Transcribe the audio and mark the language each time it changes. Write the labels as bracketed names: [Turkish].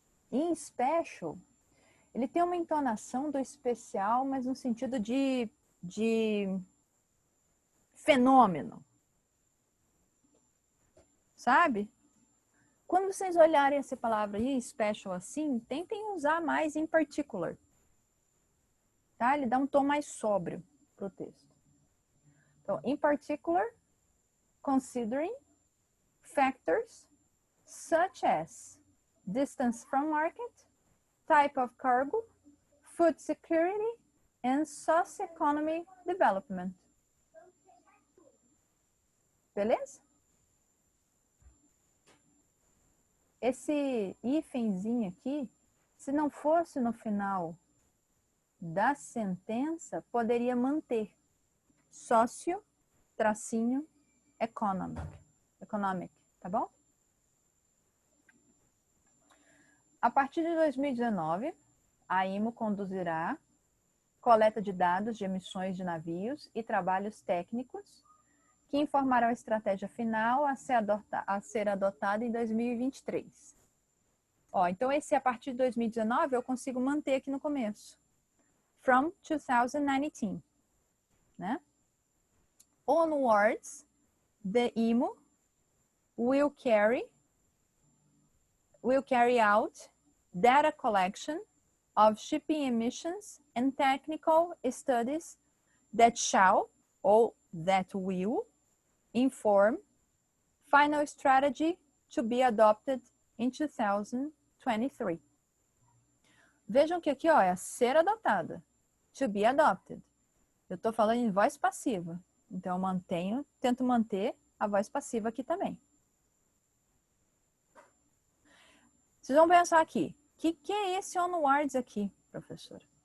[English] In special, [Portuguese] ele tem uma entonação do especial, mas no sentido de fenômeno. Sabe? Quando vocês olharem essa palavra [English] in special [Portuguese] assim, tentem usar mais [English] in particular. [Portuguese] Tá? Ele dá um tom mais sóbrio para o texto. [English] Então, in particular, considering factors such as distance from market, type of cargo, food security, and socio-economic development. [Portuguese] Beleza? Esse hífenzinho aqui, se não fosse no final da sentença, poderia manter sócio, tracinho, economic, tá bom? A partir de 2019, a IMO conduzirá coleta de dados de emissões de navios e trabalhos técnicos que informarão a estratégia final a ser adotada em 2023. Ó, então esse a partir de 2019 eu consigo manter aqui no começo. [English] From 2019, né? Onwards, the IMO will carry out data collection of shipping emissions and technical studies that shall or that will inform final strategy to be adopted in 2023. [Portuguese] Vejam que aqui, ó, é a ser adotada. [English] To be adopted. [Portuguese] Eu estou falando em voz passiva. Então, eu tento manter a voz passiva aqui também. Vocês vão pensar aqui, o que é esse onwards aqui, professora?